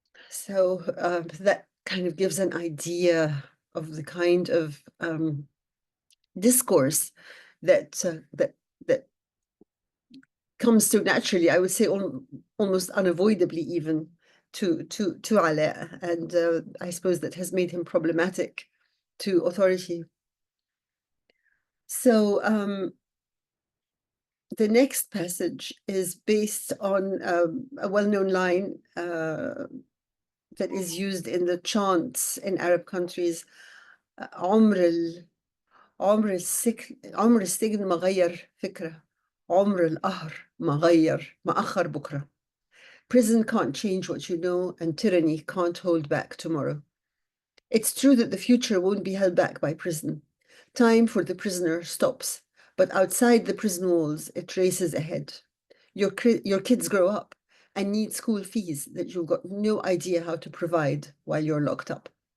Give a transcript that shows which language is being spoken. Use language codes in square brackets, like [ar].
[en] So that kind of gives an idea of the kind of discourse that comes to naturally, I would say almost unavoidably even, to Alaa, and I suppose that has made him problematic to authority. So the next passage is based on a well-known line that is used in the chants in Arab countries. [ar] عمر السجن ما غير فكرة، عمر القهر ما أخر بكرة. [en] Prison can't change what you know, and tyranny can't hold back tomorrow. It's true that the future won't be held back by prison. Time for the prisoner stops, but outside the prison walls, it races ahead. Your kids grow up and need school fees that you've got no idea how to provide while you're locked up.